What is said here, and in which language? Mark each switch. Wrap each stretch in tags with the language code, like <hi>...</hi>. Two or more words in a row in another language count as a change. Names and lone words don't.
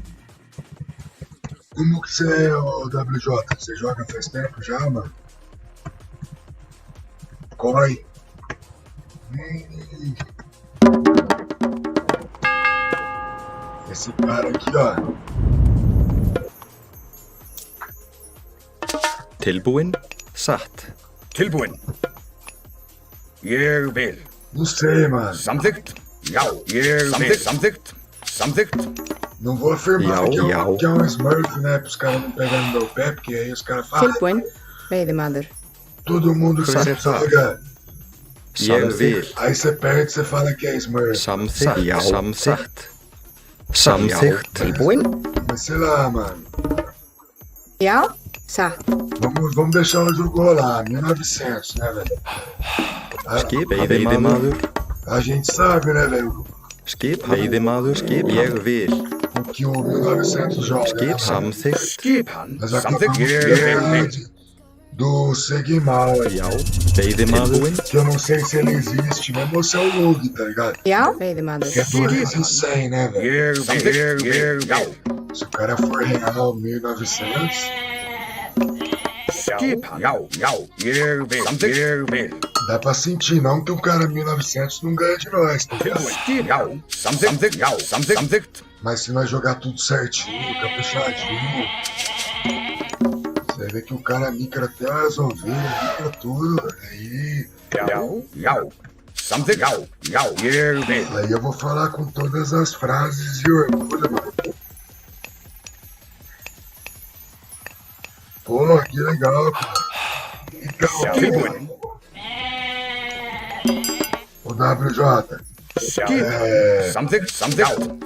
<pt>Como que você é, o WJ? Você joga faz tempo já, mano? Corre. Esse cara aqui, ó.</pt> <is>Tilbúin, satt. Tilbúin. Ég vil.</is> <pt>Não sei, mano.</pt> <is>Samþykkt. Já. Ég vil. Samþykkt.</is> <pt>Não vou afirmar</pt> <is>Já.</is> <pt>que é um Smurf, né? Para os caras não pegarem no meu pé, porque aí os caras falam.</pt> <is>Tilbúin. Veiðimaður.</is> <pt>Todo mundo Coisa sabe errada. jogar.</pt> <is>Ég vil.</is> <pt>Aí você perde e você fala que é Smurf.</pt> <is>Samþykkt. Já. Samþykkt. Samþykkt. Tilbúin.</is> <pt>Mas sei lá, mano.</pt> <is>Já. Satt.</is> <pt>Vamos deixar o jogo rolar. 1900, né, velho?</pt> <is>Skip, veiðimaður.</is> <pt>A gente sabe, né, velho?</pt> <is>Skip, veiðimaður. Skip, ég vil.</is> <pt>O que o 1900 joga.</pt> <is>Skip,</is> <pt>Né, mano?</pt> <is>samþykkt. Skipan.</is> <pt>Nós</pt> <is>Samþykkt.</is> <pt>acabamos de</pt> <is>Ég vil.</is> <pt>ver do Segmal aí.</pt> <is>Já. Veiðimaður.</is> <pt>Que eu não sei se ele existe mesmo ou se é o Lug, tá ligado?</pt> <is>Já. Veiðimaður.</is> <pt>Que é 2 em 100, né, velho?</pt> <is>Ég vil. Já.</is> <pt>Se o cara for real 1900,</pt> <is>Skipan. Já. Ég vil. Ég vil.</is> <pt>dá pra sentir, não que um cara 1900 não ganha de nós, tá ligado?</pt> <is>Tilbúin. Já. Samþykkt. Já. Samþykkt.</is> <pt>Mas se nós jogar tudo certinho, caprichadinho, você vê que o cara micra até as ovelhas, micra tudo, aí</pt> <is>Já. Samþykkt. Já. Ég vil.</is> <pt>aí eu vou falar com todas as frases de orgulho, mano. Pô, que legal, cara. Então,</pt> <is>Tilbúin.</is> <pt>o WJ,</pt> <is>Skip. Samþykkt.</is>